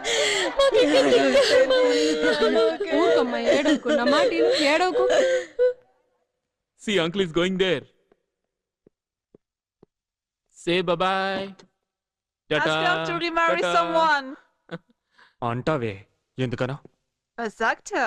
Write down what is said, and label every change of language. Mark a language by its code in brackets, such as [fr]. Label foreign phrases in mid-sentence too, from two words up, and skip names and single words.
[te] ఊరుకోమ్మా, ఏడవకు. నా మాట విను, ఏడవకు. [en] See, uncle is going there. say bye. Ask her to remarry someone. [te] అంటావే ఎందుకనో? [de] Was sagt er?